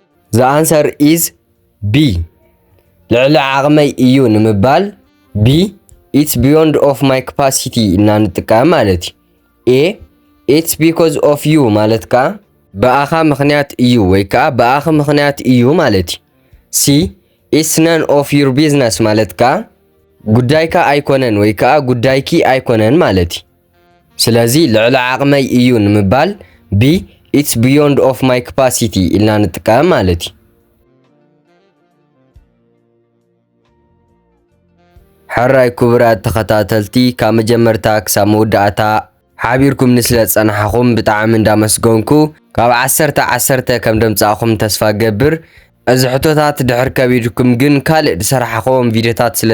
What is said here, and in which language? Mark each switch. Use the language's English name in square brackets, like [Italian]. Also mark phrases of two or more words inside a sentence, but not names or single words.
[English] The answer is B. [Tigrinya] ልዕሊ ዓቕመይ እዩ ንምባል [English] B. It's beyond of my capacity [Tigrinya] እና ንጥቀም ማለት እዩ። [English] A. It's because of you [Tigrinya] ማለት ከዓ በኣኻ ምኽንያት እዩ ወይ ከዓ በኣኺ ምኽንያት እዩ ማለት እዩ። C. [English] It's none of your business [Tigrinya] ማለት ከዓ ጉዳይካ ኣይኮነን ወይ ከዓ ጉዳይኪ ኣይኮነን ማለት እዩ። ስለዚ ልዕሊ ዓቕመይ እዩ ንምባል B. [English] It's beyond of my capacity [Tigrinya] ኢልና ንጥቀም ማለት እዩ። ሕራይ ክቡራት ተኸታተልቲ ካብ መጀመርታ ክሳብ መወዳእታ ሓቢርኩም ንስለ ፀናሕኹም ብጣዕሚ እንዳመስገንኩ ካብ 10 ከም ደምፃኹም ተስፋ ገብር። እዚ ሕቶታት ድሕር ከቢድኩም ግን ካልእ ዝሰራሕኹም ቪድዮታት ስለ